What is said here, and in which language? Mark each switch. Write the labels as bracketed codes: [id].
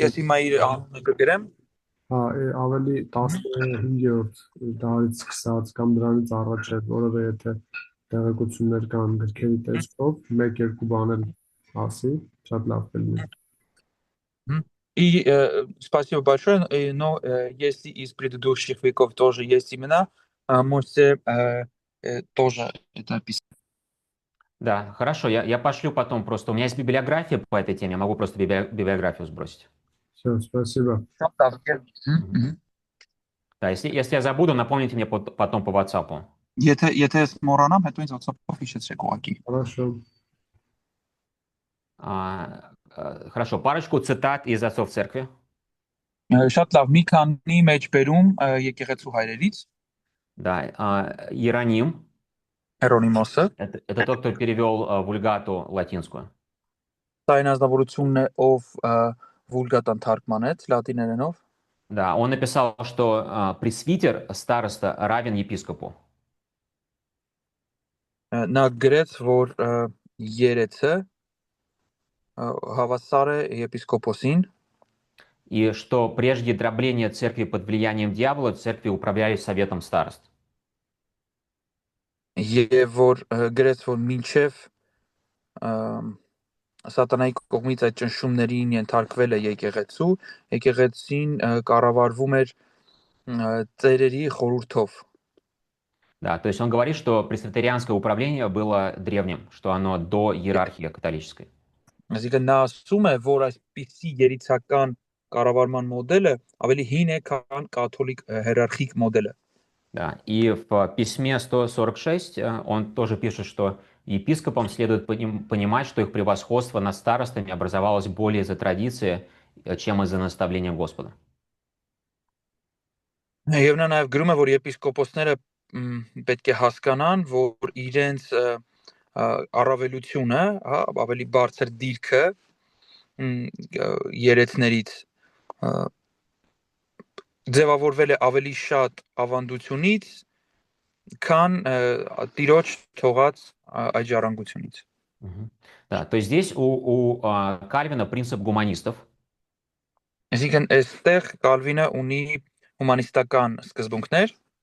[hy] Ես հիմա իր անունը կգրեմ։ Ավելի 15-րդ դարից սկսած կամ դրանից առաջ է, որովհետև եթե տեղեկություններ կան գրքերի տեսքով, մեկ-երկու բան էլ ասի, շատ լավ կլինի։ [ru] И спасибо большое. Но если из предыдущих веков тоже есть имена, можете тоже это описать. Да, хорошо, я пошлю потом просто. У меня есть библиография по этой теме, я могу просто библиографию сбросить. Все, спасибо. Мгм. Да, если я забуду, напомните мне потом по WhatsApp. [hy] Եթե մոռանամ, հետո ինձ WhatsApp-ով հիշեցրեք ուղղակի։ [ru] Хорошо. Хорошо, парочку цитат из отцов церкви. [hy] Շատ лав, մի քանի մեջ բերում եկեղեցու հայրերից, [ru] Да, Иероним, [hy] Հերոնիմոսը, [ru] это тот, кто перевел вульгату латинскую. [hy] դա այն ազնվորությունն է, ով վուլգատան թարգմանեց լատիներենով։ [ru] Да, он написал, что пресвитер, староста равен епископу. [hy] Նա գրեց, որ երեցը հավասար է եպիսկոպոսին, [ru] И что прежде дробления церкви под влиянием дьявола, церкви управляли советом старост. [hy] եւ որ գրեց, որ մինչև սատանայի կողմից այդ ճնշումներին ենթարկվել է եկեղեցին կառավարվում էր ծերերի խորհրդով։ [ru] Да, то есть он говорит, что пресвитерианское управление было древним, что оно до иерархии католической. [hy] Այսինքն նա ասում է, որ այսպիսի երիցական կառավարման մոդելը ավելի հին է, քան կաթոլիկ հիերարխիկ մոդելը։ [ru] Да, и в письме 146 он тоже пишет, что епископам следует понимать, что их превосходство над старостами образовалось более из-за традиции, чем из-за наставления Господа. [hy] Եվ նա նաև գրում է, որ եպիսկոպոսները պետք է հասկանան, որ իրենց առավելությունը, ավելի բարձր դիրքը երեցներից ձևավորվել է ավելի շատ ավանդությունից, քան տիրոջ թողած այդ ժառանգությունից։ [ru] Да, то есть здесь у Кальвина принцип гуманистов. [hy] Այսինքն այստեղ Կալվինը ունի հումանիստական սկզբունքներ,